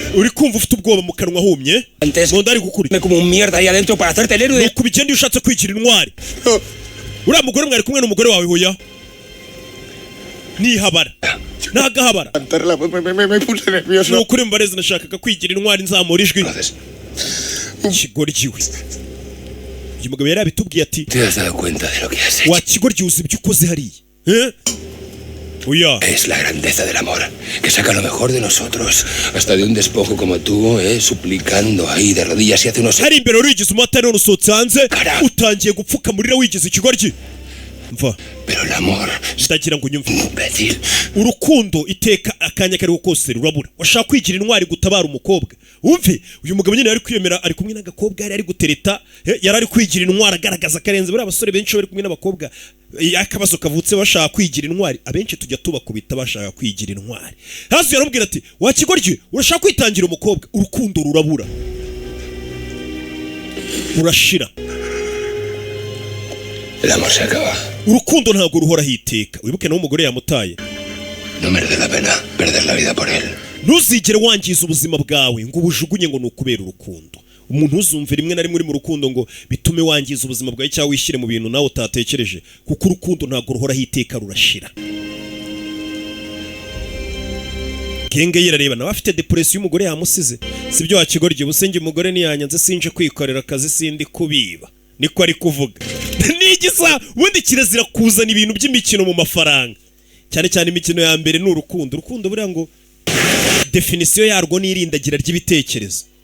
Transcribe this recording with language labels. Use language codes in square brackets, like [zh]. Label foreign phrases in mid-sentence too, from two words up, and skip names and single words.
[rw] uri kumva ufite ubwoba mu kanwa humye ngo ndari gukurikira [es] como un mierda ahí adentro para hacerte el héroe. [rw] nuko ubigenda iyo ushatse kwigira intwari uriya mugore mwari kumwe n'umugore wawe hoya nihabara nagahabara [es] Me puse nervioso. [rw] nukuri mbareze nashakaga kwigira intwari nzamura ijwi kigoryiwe uyu mugabo yari abitubwiye ati [es] ¿Te has dado cuenta de lo que has hecho? [rw] wa kigoryi uzi ibyo ukoze hariya oya [es] Es la grandeza del amor, que saca lo mejor de nosotros. Hasta de un despojo como tú, suplicando ahí de rodillas y hace unos... [rw] hari imbere warigize umutari none usohotse hanze [es] Carajo. [rw] utangiye gupfuka murira wigize ikigoryi mva [es] Pero el amor, [rw] ndagira ngo unyumve [es] imbécil. [rw] urukundo iteka akanya kariho kose rurabura washaka kwigira intwari gutabara umukobwa umve uyu mugabo nyine yari kwiyemera ari kumwe n'agakobwa yari ari gutereta yari ari kwigira intwari agaragaza karenze buri abasore benshi bari kumwe n'abakobwa akabazo kavutse bashaka kwigira intwari abenshi tujya tubakubita bashaka kwigira intwari hasi yaramubwira ati wakigoryi urashaka kwitangira umukobwa urukundo rurabura urashira [es] El amor se acaba. [rw] urukundo ntabwo ruhora hiteka wibuke nawe umugore yamutaye [es] No merece la pena perder la vida por él. [rw] ntuzigere wangiza ubuzima bwawe ngo ubujugunye ngo nukubera urukundo umuntu uzumva rimwe na rimwe uri mu rukundo ngo bitume wangiza ubuzima bwawe cyangwa wishyire mu bintu nawe utatekereje kuko urukundo ntabwo ruhora hiteka rurashira Kenge yirareba nawe afite depression y'umugore yamusize sibyo wakigorye ubusenge umugore niyanyanze sinje kwikorera akazi sindi kubiba niko ari kuvuga nigisa ubundi kirazira kuzana ibintu by'imikino mu mafaranga cyane cyane imikino ya mbere urukundo buriya ngo definition yarwo nirindagira ry'ibitekerezo